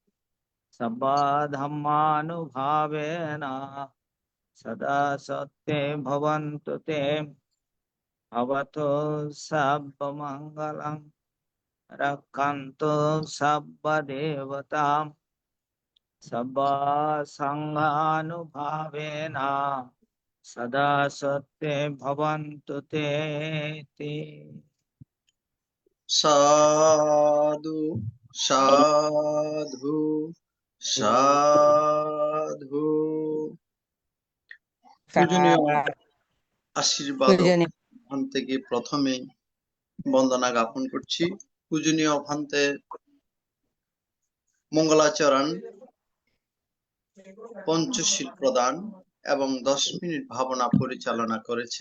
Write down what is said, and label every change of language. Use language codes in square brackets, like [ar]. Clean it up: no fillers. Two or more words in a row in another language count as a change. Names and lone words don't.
[pi] सर्वधर्मानुभावेन सदा सत्ये भवन्तु ते भवतु सर्वमङ्गलं रक्षन्तु सर्वदेवतां सर्वसङ्घानुभावेन सदा सत्ये भवन्तु ते इति। साधु साधु साधु। [bn] পূজনীয় আশীর্বাদ ওখান থেকে প্রথমে বন্দনা জ্ঞাপন করছি। পূজনীয় ভান্তে মঙ্গলাচরণ, পঞ্চশীল প্রদান এবং 10 মিনিট ভাবনা পরিচালনা করেছেন।